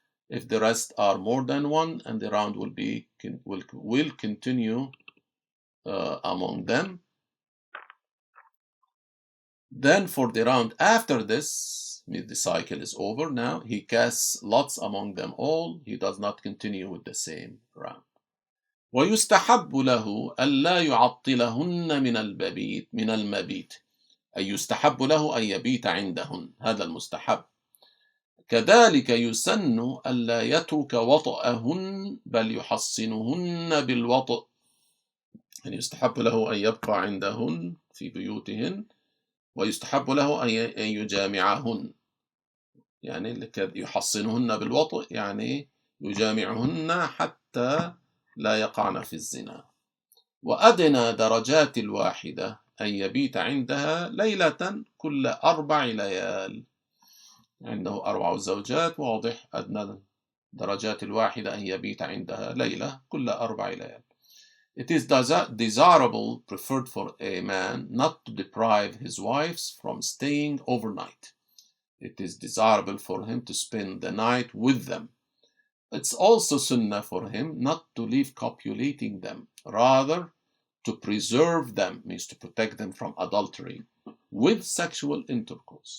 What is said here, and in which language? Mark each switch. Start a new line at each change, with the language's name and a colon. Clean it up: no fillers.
English: If the rest are more than one, and the round will continue among them. Then for the round after this, the cycle is over now, he casts lots among them all. He does not continue with the same round.
Arabic: ويستحب له ألا يعطلهن من المبيت أي يستحب له أن يبيت عندهن. هذا المستحب. كذلك يسن ألا يترك وطئهن بل يحصنهن بالوطئ. يعني يستحب له أن يبقى عندهن في بيوتهن، ويستحب له أن يجامعهن. يعني يحصنهن بالوطئ يعني يجامعهن حتى لا يقعن في الزنا. وأدنى درجات الواحدة أن يبيت عندها ليلة كل 4 ليال. عنده 4 زوجات، واضح أدنى درجات الواحدة أن يبيت عندها ليلة كل 4 ليال.
English: It is desirable, preferred for a man not to deprive his wives from staying overnight. It is desirable for him to spend the night with them. It's also sunnah for him not to leave copulating them, rather to preserve them, means to protect them from adultery, with sexual intercourse.